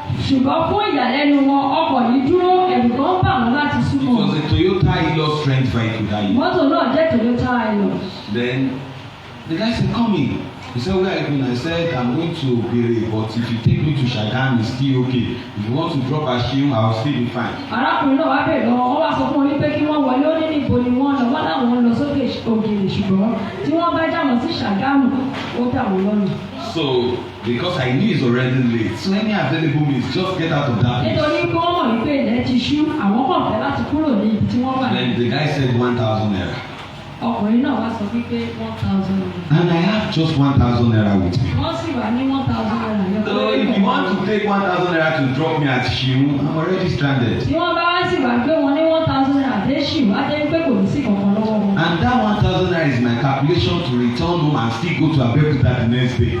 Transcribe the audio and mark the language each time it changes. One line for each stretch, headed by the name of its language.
Yoruba: Ṣùgbọ́n fún ìyàlẹ́nu wọn, ọkọ̀ yìí dúró, ẹ̀rù kan bà wọ́n láti súnmọ́.
English: It was a Toyota Hilux strength vehicle that year.
Yoruba: Mọ́tò náà jẹ́ Toyota Hilux.
English: Then the guy said, "Come in." He said, where are you going? I said, I'm going to Bere, but if you take me to Shagam, it's still okay. If you want to drop a shield, I'll still be fine.
Yoruba: Arákùnrin náà wá bẹ̀rẹ̀ lọ, wọ́n wá sọ fún wọn wípé kí wọ́n wọlé ó ní níbo ni wọ́n lọ, wọ́n láwọn lọ sókè ògèrè ṣùgbọ́n tí wọ́n bá jáwọn sí Ṣàgámù, ó dà wọ́n lọ́nà.
English: So, because I knew it's already late, so any available means just get out of that place.
Yoruba: Nítorí pé wọ́n mọ̀ wípé ilẹ̀ ti ṣú, àwọn kàn fẹ́ láti kúrò ní ibi tí wọ́n wà.
English: Then the guy said 1,000 naira.
Yoruba: Ọkùnrin náà wá sọ wípé 1,000 naira.
English: And I have just 1,000 naira with me.
Yoruba: Wọ́n sì wà ní 1,000 naira.
English: So if you want to take 1,000 naira to drop me at Shiu, I'm already stranded.
Yoruba: Tí wọ́n bá wá sì wá pé wọ́n ní 1,000 naira dé Ṣìú, á jẹ́ pé kò ní sí kankan lọ́wọ́ wọn.
English: And that 1,000 naira is my calculation to return home and still go to Abeokuta the next day.